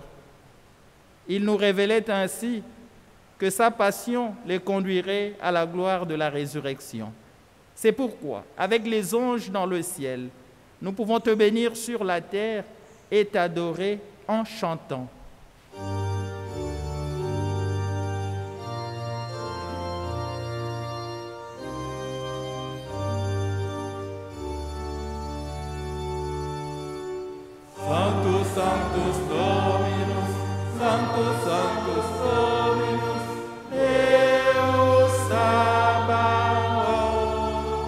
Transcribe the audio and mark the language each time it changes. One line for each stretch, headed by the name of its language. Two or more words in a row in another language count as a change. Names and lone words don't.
French: Il nous révélait ainsi que sa passion les conduirait à la gloire de la résurrection. C'est pourquoi, avec les anges dans le ciel, nous pouvons te bénir sur la terre et t'adorer en chantant.
Latin: Sanctus, Sanctus Dominus, Sanctus, Sanctus Dominus, Deus Sabaoth.